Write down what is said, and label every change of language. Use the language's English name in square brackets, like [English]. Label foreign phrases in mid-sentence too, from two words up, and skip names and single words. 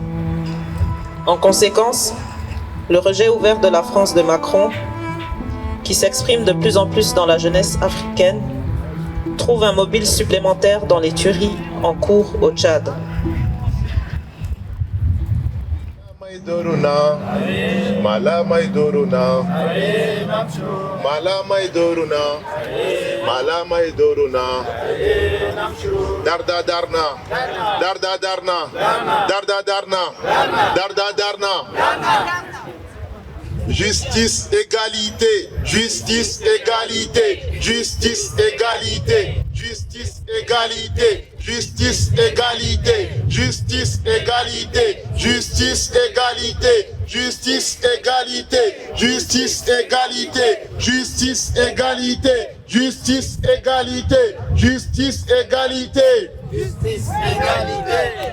[French] En conséquence, le rejet ouvert de la France de Macron, qui s'exprime de plus en plus dans la jeunesse africaine, trouve un mobile supplémentaire dans les tueries en cours au Tchad. Doruna, Malama Doruna, Malama Doruna, Malama Doruna, Darda Darna, Darda Darna, Darda Darna, Darda Darna. Justice, égalité, justice, égalité, justice, égalité, justice, égalité, justice, égalité, justice, égalité, justice, égalité, justice, égalité, justice, égalité, justice, égalité, justice, égalité, justice, égalité, justice, égalité.